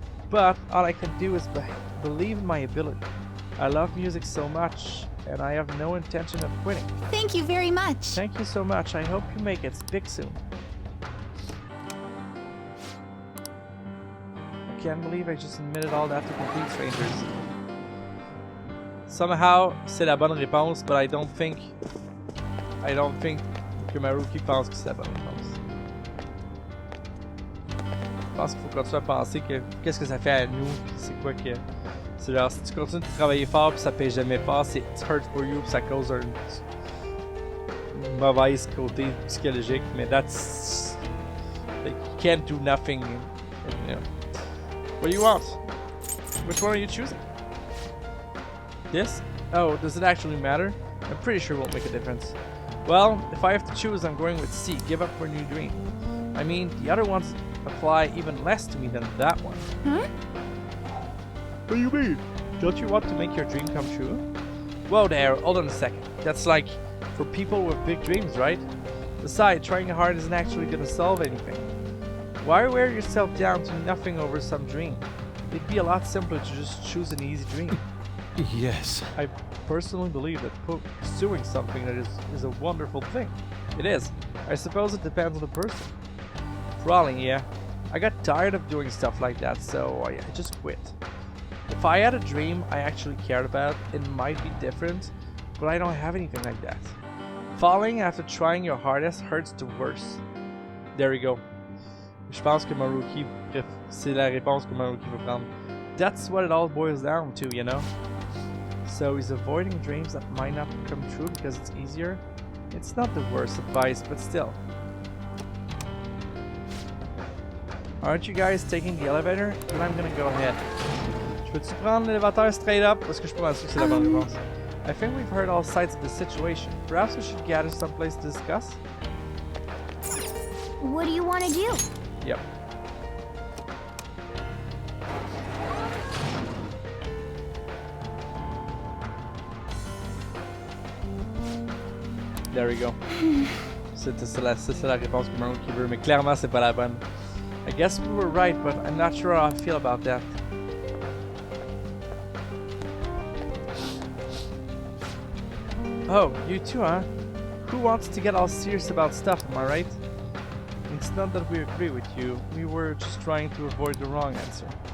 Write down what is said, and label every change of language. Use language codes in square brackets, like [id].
[en] But all I can do is believe in my ability. I love music so much, and I have no intention of quitting. Thank you very much. Thank you so much. I hope you make it big soon. I can't believe I just admitted all that to complete strangers. Somehow, [fr] c'est la bonne réponse, [en] but I don't think [fr] que Maruki pense que c'est la bonne réponse. Je pense qu'il faut continuer à penser que qu'est-ce que ça fait à nous, puis c'est quoi que... C'est genre, si tu continues de travailler fort puis ça paye jamais fort, c'est [en] it's hurt for you [fr] puis ça cause un mauvaise côté psychologique, mais [en] that's... Like, you can't do nothing, you know. What do you want? Which one are you choosing? This? Oh, does it actually matter? I'm pretty sure it won't make a difference. Well, if I have to choose, I'm going with C, give up for a new dream. I mean, the other ones apply even less to me than that one. Huh? What do you mean? Don't you want to make your dream come true? Whoa there, hold on a second. That's like, for people with big dreams, right? Besides, trying hard isn't actually gonna solve anything. Why wear yourself down to nothing over some dream? It'd be a lot simpler to just choose an easy dream. Yes. I personally believe that pursuing something that is a wonderful thing. It is. I suppose it depends on the person. Probably, yeah. I got tired of doing stuff like that, so I just quit. If I had a dream I actually cared about, it might be different, but I don't have anything like that. Falling after trying your hardest hurts the worst. There we go. [fr] Je pense que Maruki, c'est la réponse que Maruki veut prendre. [en] that's what it all boils down to, you know? So he's avoiding dreams that might not come true because it's easier. It's not the worst advice, but still. Aren't you guys taking the elevator? Then I'm gonna go ahead. [fr] Je peux-tu prendre l'élévateur [en] straight up? [fr] Parce que je suis pas sûr que c'est la bonne réponse. [en] I think we've heard all sides of the situation. Perhaps we should gather someplace to discuss? What do you want to do? Yep. There we go. [fr] C'est la réponse que Maruki veut, mais clairement c'est pas la bonne. [en] I guess we were right, but I'm not sure how I feel about that. Oh, you too, huh? Who wants to get all serious about stuff, am I right? It's not that we agree with you, we were just trying to avoid the wrong answer.